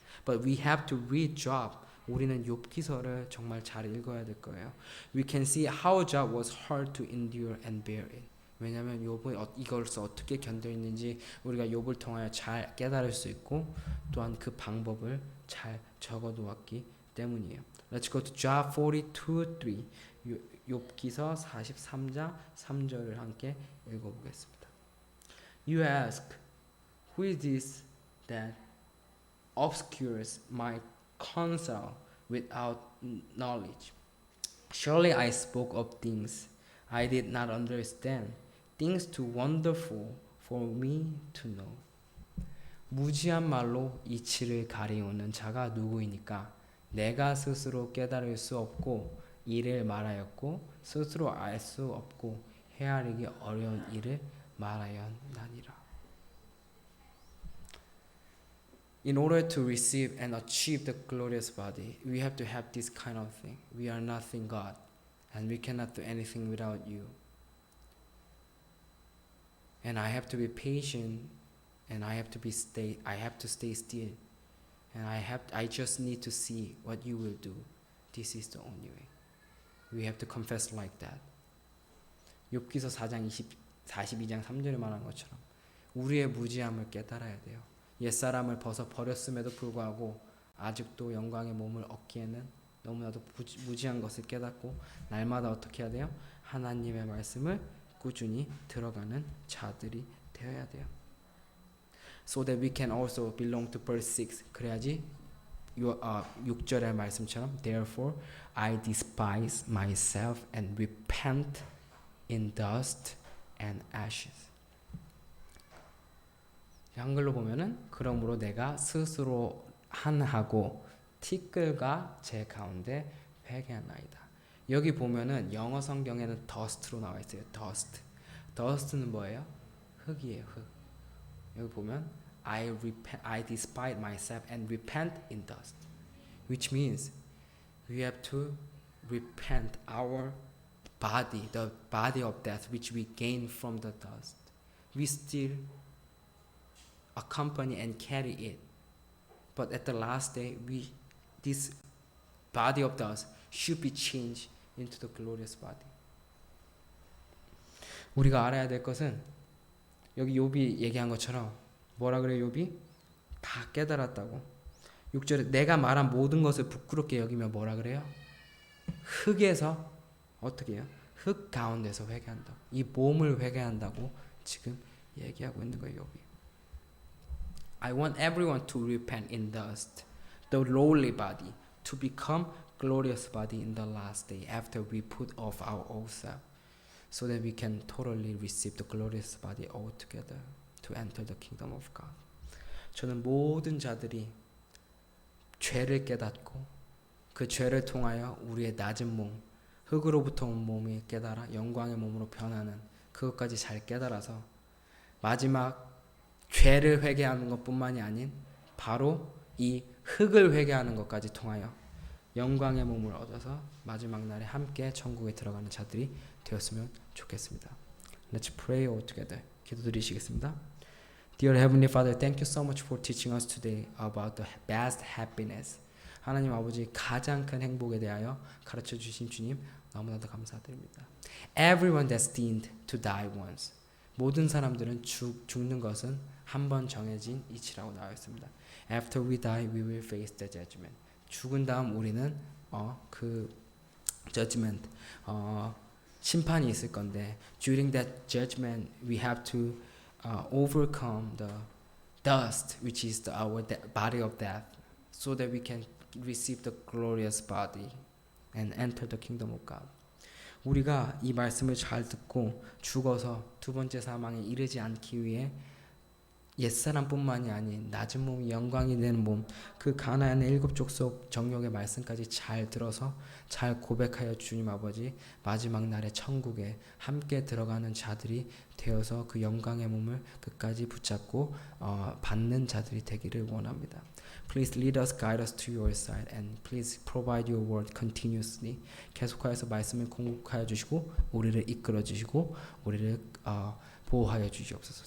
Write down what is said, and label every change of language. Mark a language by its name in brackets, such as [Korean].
[English] But we have to read Job. [Korean] 우리는 욥기서를 정말 잘 읽어야 될 거예요. [English] We can see how Job was hard to endure and bear it. [Korean] 왜냐하면 욥은 이것을 어떻게 견뎌있는지 우리가 욥을 통하여 잘 깨달을 수 있고 또한 그 방법을 잘 적어두었기 때문이에요. [English] Let's go to Job 42:3. [Korean] 욥기서 43장 3절을 함께 읽어보겠습니다. [English] You ask, who is this that obscures my counsel without knowledge? Surely I spoke of things I did not understand, things too wonderful for me to know. [Korean] 무지한 말로 이치를 가리우는 자가 누구이니까 내가 스스로 깨달을 수 없고 이를 말하였고 스스로 알 수 없고 헤아리기 어려운 일을 말하였나니라. [English] In order to receive and achieve the glorious body, we have to have this kind of thing. We are nothing, God, and we cannot do anything without you. And I have to be patient, and I have to stay still, and I just need to see what you will do. This is the only way. We have to confess like that. [Korean] 욥기서 42장 3절에 말한 것처럼 우리의 무지함을 깨달아야 돼요. 옛사람을 벗어 버렸음에도 불구하고 아직도 영광의 몸을 얻기에는 너무나도 무지한 것을 깨닫고 날마다 어떻게 해야 돼요? 하나님의 말씀을 꾸준히 들어가는 자들이 되어야 돼요. [English] so that we can also belong to verse 6. [Korean] 그래야지 6절의 말씀처럼 [English] therefore I despise myself and repent in dust and ashes. [Korean] 한글로 보면은 그러므로 내가 스스로 한하고 티끌과 제 가운데 회개하나이다. 여기 보면은 영어 성경에는 dust로 나와 있어요. dust. dust는 뭐예요? 흙이에요. 흙. 여기 보면 [English] I despise myself and repent in dust, which means we have to repent our body, the body of death which we gain from the dust. We still accompany and carry it, but at the last day, this body of dust should be changed into the glorious body. [Korean] 우리가 알아야 될 것은 여기 욥이 얘기한 것처럼 뭐라 그래요? 욥이 다 깨달았다고. 6절에 내가 말한 모든 것을 부끄럽게 여기며 뭐라 그래요? 흙에서 어떻게 해요? 흙 가운데서 회개한다. 이 몸을 회개한다고 지금 얘기하고 있는 거예요. 욥이. [English] I want everyone to repent in dust, the lowly body, to become glorious body in the last day after we put off our old self, so that we can totally receive the glorious body altogether to enter the kingdom of God. [Korean] 저는 모든 자들이 죄를 깨닫고 그 죄를 통하여 우리의 낮은 몸, 흙으로부터 온 몸이 깨달아 영광의 몸으로 변하는 그것까지 잘 깨달아서 마지막 죄를 회개하는 것뿐만이 아닌 바로 이 흙을 회개하는 것까지 통하여 영광의 몸을 얻어서 마지막 날에 함께 천국에 들어가는 자들이 되었으면 좋겠습니다. [English] Let's pray all together. [Korean] 기도드리시겠습니다. [English] Dear Heavenly Father, thank you so much for teaching us today about the best happiness. [Korean] 하나님 아버지 가장 큰 행복에 대하여 가르쳐 주신 주님 너무나도 감사드립니다. [English] Everyone destined to die once. [Korean] 모든 사람들은 죽는 것은 한 번 정해진 이치라고 나와 있습니다. [English] After we die, we will face the judgment. [Korean] 죽은 다음 우리는 그 judgment, 심판이 있을 건데 [English] during that judgment, we have to overcome the dust, which is our body of death, so that we can receive the glorious body and enter the kingdom of God. [Korean] 우리가 이 말씀을 잘 듣고 죽어서 두 번째 사망에 이르지 않기 위해 옛사람뿐만이 아닌 낮은 몸이 영광이 되는 몸, 그 가나안의 7 족속 정욕의 말씀까지 잘 들어서 잘 고백하여 주님 아버지 마지막 날의 천국에 함께 들어가는 자들이 되어서 그 영광의 몸을 끝까지 붙잡고 받는 자들이 되기를 원합니다. [English] Please lead us, guide us to your side, and please provide your word continuously. [Korean] 계속하여서 말씀을 공급하여 주시고 우리를 이끌어 주시고 우리를 보호하여 주시옵소서.